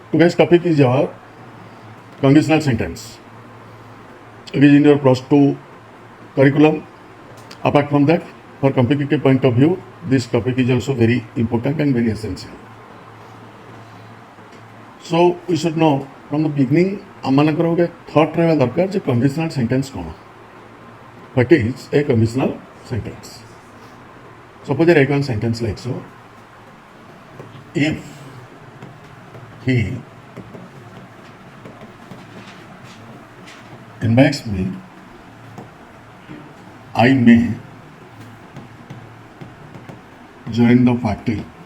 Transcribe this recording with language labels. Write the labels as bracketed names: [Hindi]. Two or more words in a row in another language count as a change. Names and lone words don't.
[English] Today's topic is your conditional sentence. It is in your plus 2 curriculum. Apart from that, for competitive point of view, this topic is also very important and very essential. So we should know from the beginning, [Odia] आमମାନଙ୍କର ଗୋଟେ thought ରହିବା ଦରକାର ଯେ [English] conditional sentence [Odia] କ'ଣ? [English] What is a conditional sentence? Suppose I write one sentence like so. If he invites me, I may join the party.